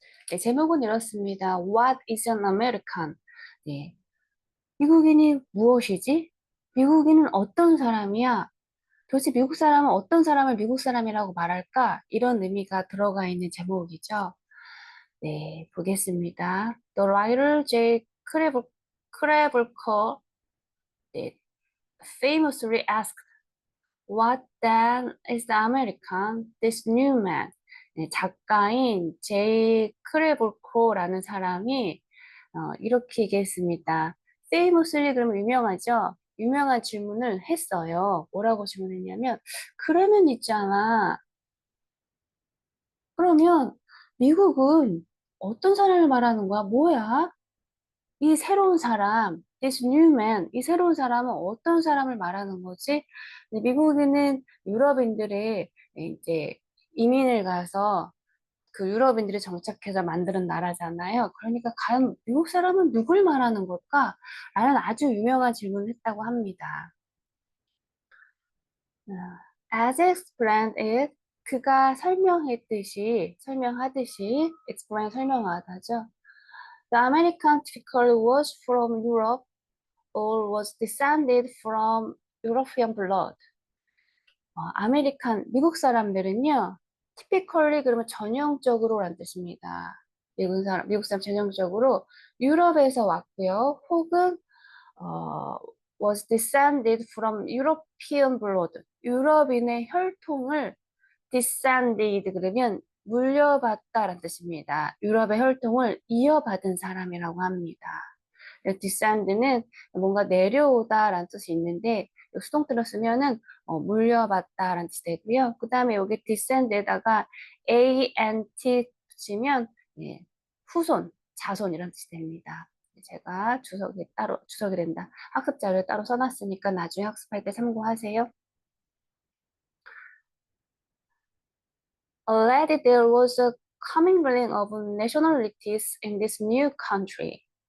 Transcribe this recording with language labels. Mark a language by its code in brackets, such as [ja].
[ko] 네, 제목은 이렇습니다. [en] What is an American? [ko] 네, 미국인이 무엇이지? 미국인은 어떤 사람이야? 도대체 미국 사람은 어떤 사람을 미국 사람이라고 말할까? 이런 의미가 들어가 있는 제목이죠. 네, 보겠습니다. [en] The writer J. Kravolko [ko] 네, [en] famously asked, "What then is the American? This new man?" [ko] 네, 작가인 제이 크레볼코라는 사람이 이렇게 얘기했습니다. famously 그러면 유명하죠? 유명한 질문을 했어요. 뭐라고 질문했냐면, 그러면 있잖아. 그러면 미국은 어떤 사람을 말하는 거야? 뭐야? 이 새로운 사람, [en] this new man, [ko] 이 새로운 사람은 어떤 사람을 말하는 거지? 근데 미국에는 유럽인들의 이제 이민을 가서 그 유럽인들이 정착해서 만드는 나라잖아요. 그러니까 과연 미국 사람은 누굴 말하는 걸까? 라는 아주 유명한 질문을 했다고 합니다. [en] 어, As explained it, [ko] 그가 설명하듯이, [en] explain 설명하다죠. The American typically was from Europe or was descended from European blood. [ko] 아메리칸, 미국 사람들은요, typically 그러면 전형적으로란 뜻입니다. 미국 사람 전형적으로 유럽에서 왔고요. 혹은, [en] 어, was descended from European blood. [ko] 유럽인의 혈통을 descended 그러면 물려받다라는 뜻입니다. 유럽의 혈통을 이어받은 사람이라고 합니다. descend는 뭔가 내려오다라는 뜻이 있는데 수동태로 쓰면은 물려받다라는 뜻이 되고요. 그 다음에 여기 descend에다가 ant 붙이면 예, 후손, 자손이라는 뜻이 됩니다. 제가 주석이 된다. 학습 자료에 따로 써놨으니까 나중에 학습할 때 참고하세요. [en] Already there was a commingling of nationalities in this new country.